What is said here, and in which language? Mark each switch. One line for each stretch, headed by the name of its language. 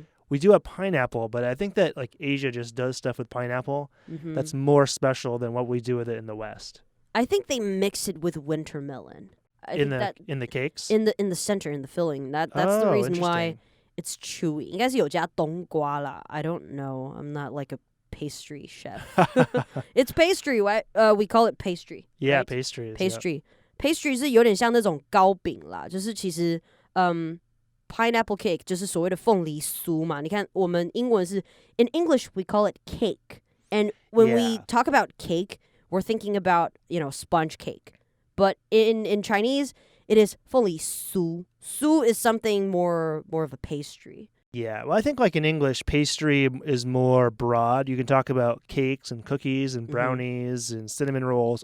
English: We do have pineapple, but I think that like Asia just does stuff with pineapple that's more special than what we do with it in the West. I think they mix it with winter melon. In the cakes? In the center, in the filling. That's the reason why it's chewy.
Chinese: 应该是有加冬瓜啦.
English: I don't know. I'm not like a pastry chef. It's pastry. We call it pastry. Yeah, right? pastry.
Chinese: Pastry 是有点像那种糕饼啦，就是其实pineapple cake 就是所谓的凤梨酥嘛。你看我们英文是
English: in English we call it cake. And when we talk about cake, we're thinking about, sponge cake. But in Chinese, it is 凤梨酥. Su is something more of a pastry. Yeah, well, I think like in English, pastry is more broad. You can talk about cakes and cookies and brownies and cinnamon rolls.